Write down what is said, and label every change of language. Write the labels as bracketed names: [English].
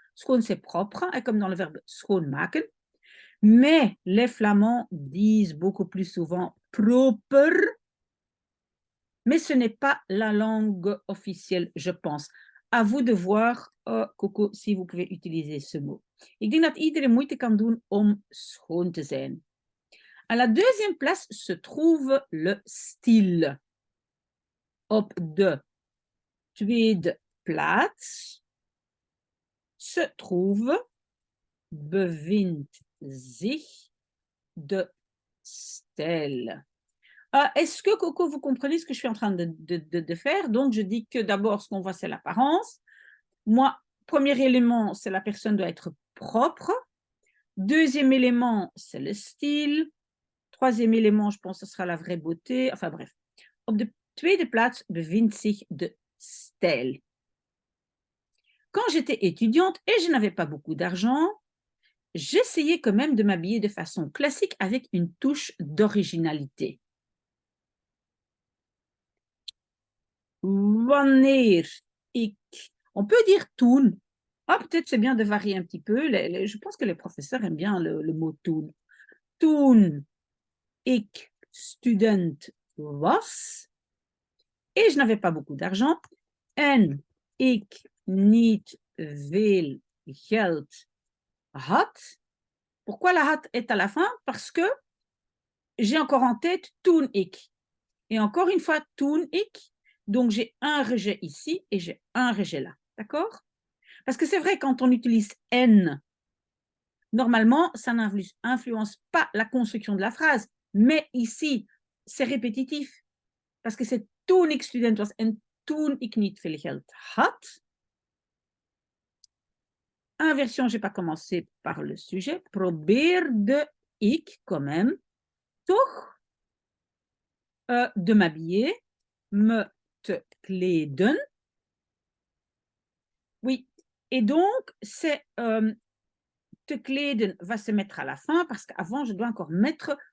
[French] Schoon, c'est propre, hein, comme dans le verbe schoonmaken. Mais les Flamands disent beaucoup plus souvent proper. Mais ce n'est pas la langue officielle, je pense. À vous de voir, Coco, si vous pouvez utiliser ce mot. [Dutch] Ik denk dat iedereen moeite kan doen om schoon te zijn. [French] À la deuxième place se trouve le style. [Dutch] Op de tweede plaats [French] se trouve, [Dutch] bevindt zich, de stijl. [French] Est-ce que, Coco, vous comprenez ce que je suis en train de faire? Donc, je dis que d'abord, ce qu'on voit, c'est l'apparence. Moi, premier élément, c'est la personne doit être propre. Deuxième élément, c'est le style. Troisième élément, je pense que ce sera la vraie beauté. Enfin bref. [Dutch] Op de tweede plaats bevindt zich de stijl. [French] Quand j'étais étudiante et je n'avais pas beaucoup d'argent, j'essayais quand même de m'habiller de façon classique avec une touche d'originalité. [Dutch] Wanneer ik... [French] On peut dire toen. Ah, peut-être c'est bien de varier un petit peu. Je pense que les professeurs aiment bien le mot toen. [Dutch] Toen ik student was [French] et je n'avais pas beaucoup d'argent [Dutch] en ik niet veel geld had. [French] Pourquoi la had est à la fin? Parce que j'ai encore en tête [Dutch] toen ik. [French] Et encore une fois, [Dutch] toen ik. [French] Donc, j'ai un rejet ici et j'ai un rejet là. D'accord? Parce que c'est vrai, quand on utilise N, normalement, ça n'influence pas la construction de la phrase. Mais ici, c'est répétitif. Parce que c'est [Dutch] toen ik student was en toen ik niet veel geld had. [French] Inversion, je n'ai pas commencé par le sujet. [Dutch] Probeerde ik, [French] quand même, [Dutch] toch [French] de m'habiller, [Dutch] me te kleden. [French] Oui, et donc, c'est [Dutch] te kleden [French] va se mettre à la fin parce qu'avant, je dois encore mettre